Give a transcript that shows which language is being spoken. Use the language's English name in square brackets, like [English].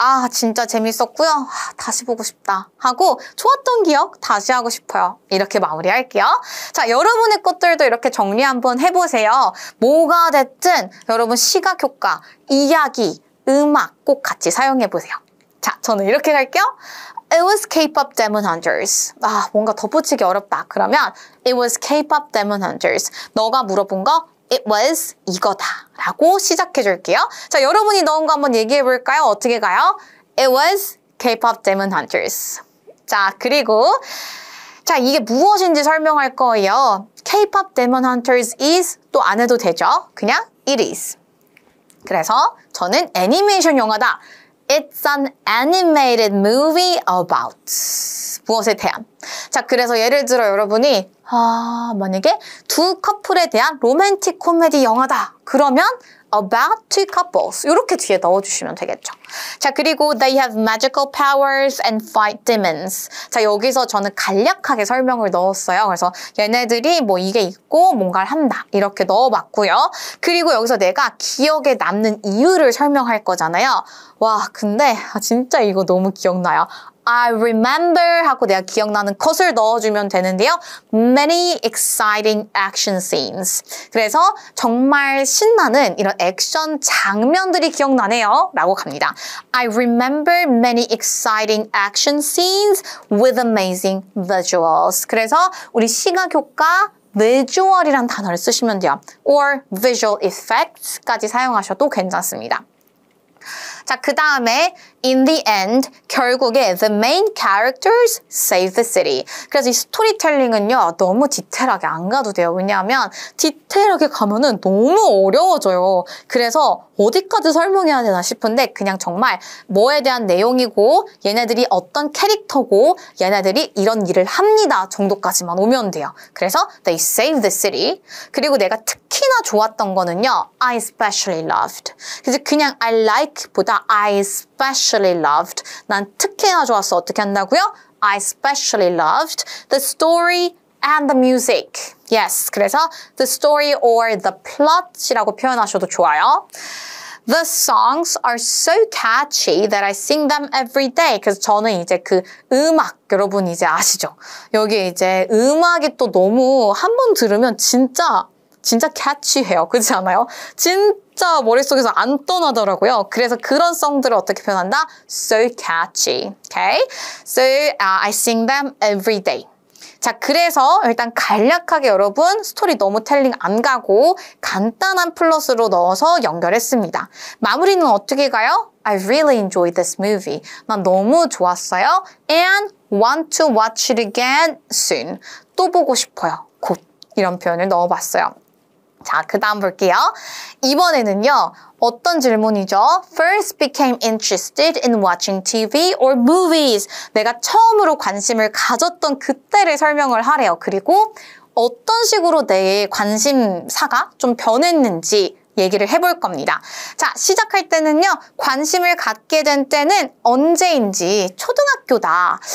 [Korean] 진짜 재밌었고요. 다시 보고 싶다 하고 좋았던 기억 다시 하고 싶어요. 이렇게 마무리할게요. 자, 여러분의 것들도 이렇게 정리 한번 해보세요. 뭐가 됐든 여러분 시각 효과, 이야기, 음악 꼭 같이 사용해보세요. 자, 저는 이렇게 갈게요. [English] It was K-pop Demon Hunters. [Korean] 뭔가 덧붙이기 어렵다. [English] 그러면 It was K-pop Demon Hunters. [Korean] 너가 물어본 거 [English] It was [Korean] 이거다 라고 시작해 줄게요. 자, 여러분이 넣은 거 한번 얘기해 볼까요? 어떻게 가요? [English] It was K-pop Demon Hunters. [Korean] 자, 그리고 자, 이게 무엇인지 설명할 거예요. K-pop Demon Hunters is 또 안 해도 되죠. [English] 그냥 it is. [Korean] 그래서 저는 애니메이션 영화다. [English] It's an animated movie about [Korean] 무엇에 대한. 자, 그래서 예를 들어 여러분이 만약에 두 커플에 대한 로맨틱 코미디 영화다. 그러면 [English] about two couples [Korean] 이렇게 뒤에 넣어주시면 되겠죠. [English] 자, 그리고 they have magical powers and fight demons. [Korean] 자, 여기서 저는 간략하게 설명을 넣었어요. 그래서 얘네들이 뭐 이게 있고 뭔가를 한다 이렇게 넣어봤고요. 그리고 여기서 내가 기억에 남는 이유를 설명할 거잖아요. 와, 근데 진짜 이거 너무 기억나요. [English] I remember [Korean] 하고 내가 기억나는 것을 넣어주면 되는데요. [English] Many exciting action scenes. [Korean] 그래서 정말 신나는 이런 액션 장면들이 기억나네요. 라고 갑니다. [English] I remember many exciting action scenes with amazing visuals. [Korean] 그래서 우리 시각 효과, visual이란 단어를 쓰시면 돼요. [English] or visual effects [Korean] 까지 사용하셔도 괜찮습니다. [English] 자, [Korean] 그 다음에 [English] in the end, [Korean] 결국에 [English] the main characters save the city. [Korean] 그래서 이 스토리텔링은요, 너무 디테일하게 안 가도 돼요. 왜냐하면 디테일하게 가면은 너무 어려워져요. 그래서 어디까지 설명해야 되나 싶은데 그냥 정말 뭐에 대한 내용이고 얘네들이 어떤 캐릭터고 얘네들이 이런 일을 합니다 정도까지만 오면 돼요. [English] 그래서 they save the city. [Korean] 그리고 내가 특히나 좋았던 거는요, [English] I especially loved. [Korean] 그래서 그냥 [English] I like [Korean] 보다 [English] I especially loved. [Korean] 난 특히나 좋았어. 어떻게 한다고요? [English] I especially loved the story and the music. Yes, 그래서 the story or the plot이라고 [Korean] 표현하셔도 좋아요. [English] The songs are so catchy that I sing them every day. [Korean] 그래서 저는 이제 그 음악, 여러분 이제 아시죠? 여기 이제 음악이 또 너무 한 번 들으면 진짜 catchy해요. 그렇지 않아요? 진짜 머릿속에서 안 떠나더라고요. 그래서 그런 송들을 어떻게 표현한다? [English] So catchy. Okay? So I sing them every day. [Korean] 자, 그래서 일단 간략하게 여러분 스토리 너무 텔링 안 가고 간단한 플롯으로 넣어서 연결했습니다. 마무리는 어떻게 가요? [English] I really enjoyed this movie. [Korean] 난 너무 좋았어요. [English] And want to watch it again soon. [Korean] 또 보고 싶어요. 곧. 이런 표현을 넣어봤어요. 자, 그 다음 볼게요. 이번에는요, 어떤 질문이죠? [English] First became interested in watching TV or movies. [Korean] 내가 처음으로 관심을 가졌던 그때를 설명을 하래요. 그리고 어떤 식으로 내 관심사가 좀 변했는지 얘기를 해볼 겁니다. 자, 시작할 때는요, 관심을 갖게 된 때는 언제인지 초등학교다.